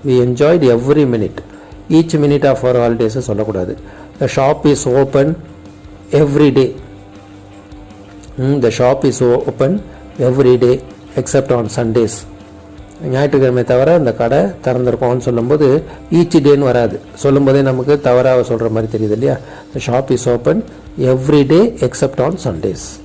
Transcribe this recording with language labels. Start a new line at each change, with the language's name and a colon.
English: we enjoyed every minute. each minute of our holidays
Tamil: சொல்லக்கூடாது.
English: the shop is open every day. the shop is open every day except on Sundays.
Tamil: ஞாயிற்றுக்கிழமை தவிர அந்த கடை திறந்திருக்கோம்னு சொல்லும்போது each டேன்னு வராது. சொல்லும்போதே நமக்கு தவறாக சொல்கிற மாதிரி தெரியுது இல்லையா?
English: the shop is open every day except on Sundays.